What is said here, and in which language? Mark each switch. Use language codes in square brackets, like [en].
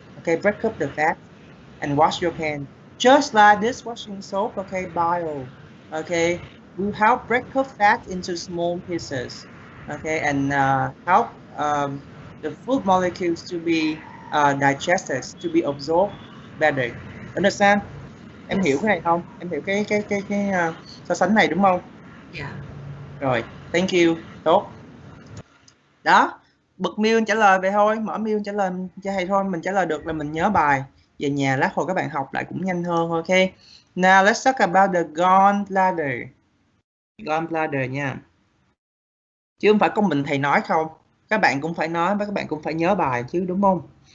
[en] Okay, break up the fat and wash your pan. Just like this washing soap, okay, bile, okay, will help break up fat into small pieces, okay, and help the food molecules to be digested, to be absorbed better. Understand? [vi] Em hiểu cái này không? Em hiểu cái so sánh này đúng không? [en] Yeah. [vi] Rồi, [en] thank you. [vi] Tốt. Đó, bật mute trả lời vậy thôi, mở mute trả lời cho thầy thôi, mình trả lời được là mình nhớ bài. Về nhà lát hồi các bạn học lại cũng nhanh hơn, ok? [en] Now let's talk about the gallbladder. [vi] Gallbladder nha. Chứ không phải có mình thầy nói không. Các bạn cũng phải nói và các bạn cũng phải nhớ bài chứ, đúng không?